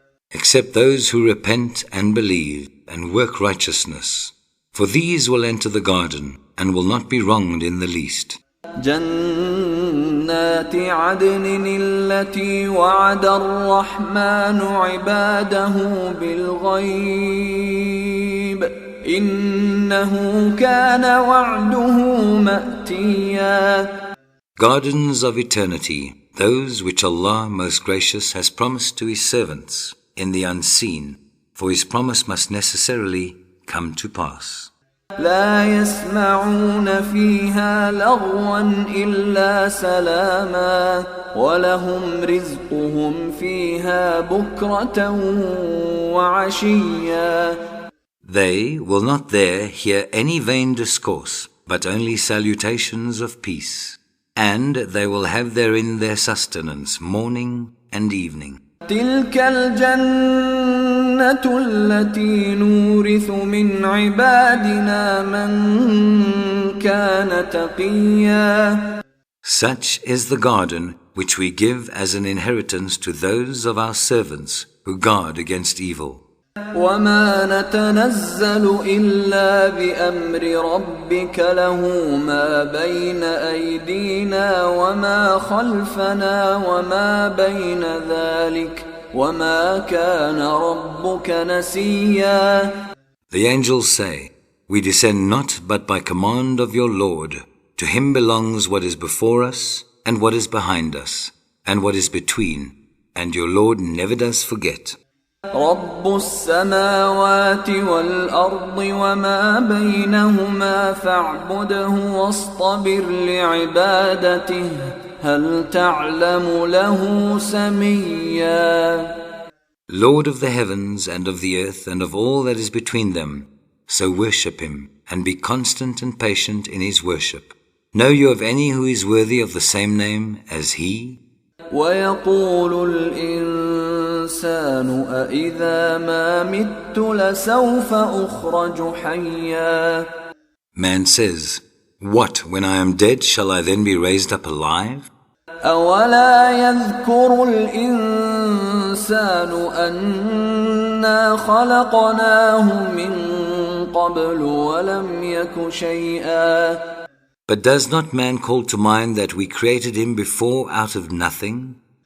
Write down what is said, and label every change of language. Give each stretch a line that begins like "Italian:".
English: Except those who repent and believe and work righteousness, for these will enter the garden and will not be wronged in the least.
Arabic: جنات عدن التي وعد الرحمن عباده بالغيب إنه كان وعده مأتيا.
English: Gardens of eternity, those which Allah Most Gracious has promised to His servants in the unseen, for His promise must necessarily come to pass.
Arabic: لا يسمعون فيها لغوا إلا سلاما ولهم رزقهم فيها بكرة وعشيا.
English: They will not there hear any vain discourse, but only salutations of peace, and they will have therein their sustenance morning and evening.
Arabic: تلك الجنة التي نورث من عبادنا من كان تقيا.
English: Such is the garden which we give as an inheritance to those of our servants who guard against evil.
Arabic: وما نتنزل إلا بأمر ربك له ما بين أيدينا وما خلفنا وما بين ذلك وما كان ربك نسيا.
English: The angels say, we descend not but by command of your Lord. To Him belongs what is before us and what is behind us and what is between, and your Lord never does forget.
Arabic: رب السماوات والأرض وما بينهما فاعبده واصطبر لعبادته هل تعلم له سميا.
English: Lord of the heavens and of the earth and of all that is between them, so worship Him and be constant and patient in His worship. Know you of any who is worthy of the same name as He?
Arabic: ويقول الإنسان أإذا ما مت لسوف أخرج حيا.
English: Man says, what, when I am dead, shall I then be raised up alive?
Arabic: أولا يذكر الإنسان أنا خلقناه من قبل ولم يك شيئا.
English: But does not man call to mind that we created him before out of nothing?